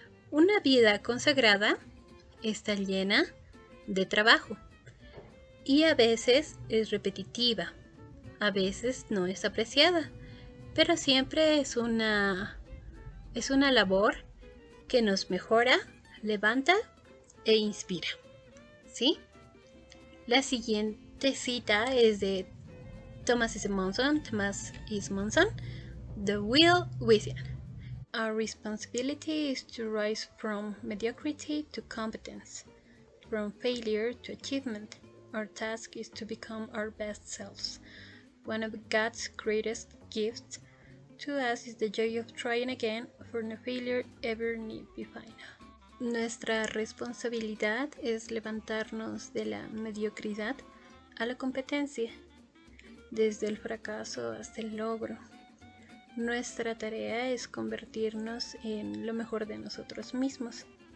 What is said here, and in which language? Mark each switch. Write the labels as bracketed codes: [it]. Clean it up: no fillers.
[es] Una vida consagrada está llena de trabajo y a veces es repetitiva, a veces no es apreciada, pero siempre es una labor que nos mejora, levanta e inspira, ¿sí? La siguiente cita es de Thomas S. Monson, The Will Within. [en] Our responsibility is to rise from mediocrity to competence, from failure to achievement. Our task is to become our best selves. One of God's greatest gifts to us is the joy of trying again, for no failure ever need be final. [es] Nuestra responsabilidad es levantarnos de la mediocridad a la competencia, desde el fracaso hasta el logro. Nuestra tarea es convertirnos en lo mejor de nosotros mismos.